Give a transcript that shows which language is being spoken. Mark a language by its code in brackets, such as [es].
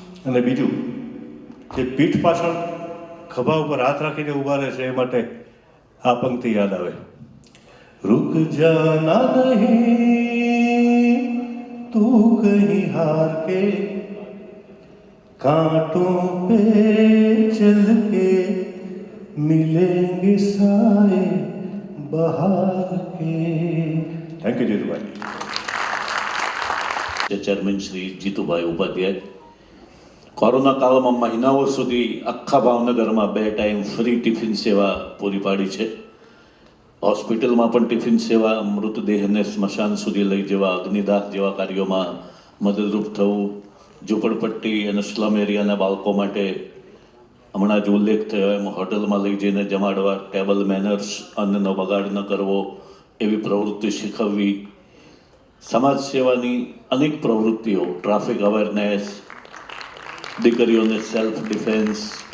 [gu] અને બીજું જે પીઠ પાછળ ખભા ઉપર હાથ રાખીને ઊભા રહે છે એ માટે આ પંક્તિ યાદ આવે. [hi] रुक जाना नहीं तू कहीं हार के कांटों पे चल के मिलेंगे साए बहार के. [en] Thank you Jitubhai. [gu] Chairman Shri Jitubhai Upadhyay corona કાળમાં મહિનાઓ સુધી આખા ભાવનગરમાં 2 ટાઈમ ફ્રી ટિફિન સેવા પૂરી પાડી છે. હોસ્પિટલમાં પણ ટિફિન સેવા, મૃતદેહને સ્મશાન સુધી લઈ જવા, અગ્નિદાહ જેવા કાર્યોમાં મદદરૂપ થવું, ઝૂંપડપટ્ટી અને સ્લમ એરિયાના બાળકો માટે હમણાં જ ઉલ્લેખ થયો એમ હોટલમાં લઈ જઈને જમાડવા, ટેબલ મેનર્સ, અન્નનો બગાડ ન કરવો એવી પ્રવૃત્તિ શીખવવી, સમાજ સેવાની અનેક પ્રવૃત્તિઓ, ટ્રાફિક અવેરનેસ, દીકરીઓને સેલ્ફ ડિફેન્સ,